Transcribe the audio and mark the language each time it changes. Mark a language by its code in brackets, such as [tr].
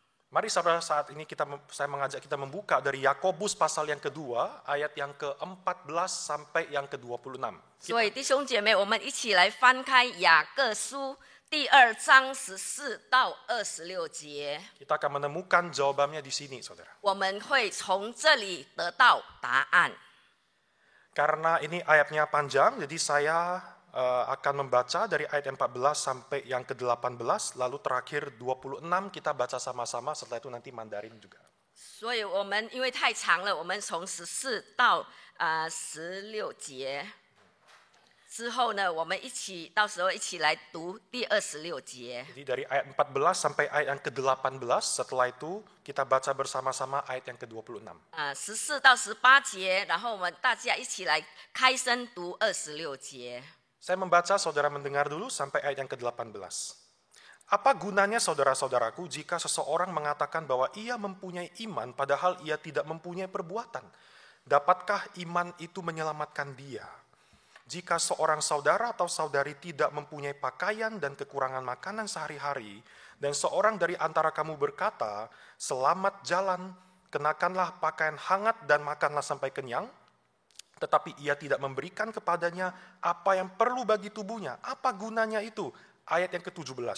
[id] Mari saudara saat ini saya mengajak kita membuka dari Yakobus pasal yang kedua, ayat yang ke-14 sampai yang ke-26. [zh] 所以弟兄姐妹，我们一起来翻开雅各书第2章14到26节， [id] Kita akan menemukan jawabannya di sini, saudara. [zh] 我们会从这里得到答案。 [id] Karena ini ayatnya panjang, jadi saya akan membaca dari ayat 14 sampai yang ke-18, lalu terakhir 26 kita baca sama-sama, setelah itu nanti Mandarin juga. [zh] 所以我们因为太长了，我们从14到16节之后呢，我们到时候一起来读第26节。 [id] Jadi dari ayat 14 sampai ayat yang ke-18, setelah itu kita baca bersama-sama ayat yang ke-26. [zh] 14到18节，然后我们大家一起来开声读26节。 [id] Saya membaca, saudara mendengar dulu sampai ayat yang ke-18. Apa gunanya saudara-saudaraku jika seseorang mengatakan bahwa ia mempunyai iman padahal ia tidak mempunyai perbuatan? Dapatkah iman itu menyelamatkan dia? Jika seorang saudara atau saudari tidak mempunyai pakaian dan kekurangan makanan sehari-hari, dan seorang dari antara kamu berkata, selamat jalan, kenakanlah pakaian hangat dan makanlah sampai kenyang, tetapi ia tidak memberikan kepadanya apa yang perlu bagi tubuhnya. Apa gunanya itu? Ayat yang ke-17.